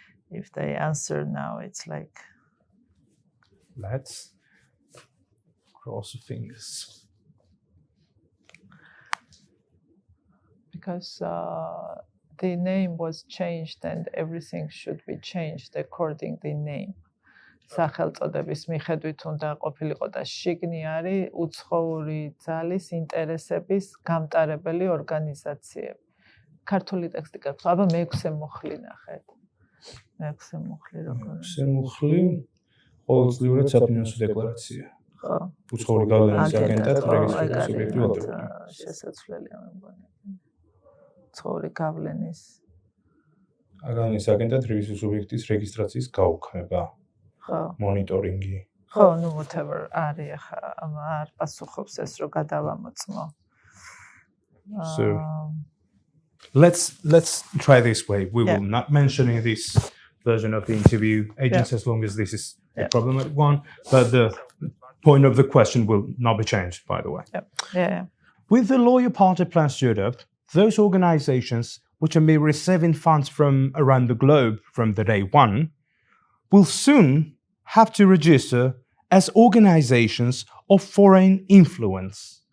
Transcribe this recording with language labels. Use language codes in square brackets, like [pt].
[en] If they answer now, it's like. Let's cross the fingers. Because the name was changed and everything should be changed according the name. [ka] სახელწოდების მიხედვით უნდა ყოფილიყო და შიგნი არის უცხოური ძალის ინტერესების გამტარებელი ორგანიზაციები. ქართული ტექსტი გაქვს. აბა მეექვსე მუხლი ნახეთ. მეექვსე მუხლი როგორ? მეექვსე მუხლი ყოველწლიურად საფინანსო დეკლარაცია. ხო. უცხოური გავლენის აგენტად რეგისტრირებული სუბიექტი ვალდებულია. შესაძლებელია მე მგონი. უცხოური გავლენის აგენტის აგენტად რეგისტრირებული სუბიექტის რეგისტრაციის გაუქმება. მონიტორინგი. ხო, ну whatever არის ახლა არ პასუხობს ეს რომ გადავამოწმო. [en] So let's try this way. We will not mention in this version of the interview agents as long as this is a problematic one, but the point of the question will not be changed, by the way. Yeah. With the Lawyer Party Plus Europe, those organizations which are receiving funds from around the globe from the day one will soon have to register as organizations of foreign influence.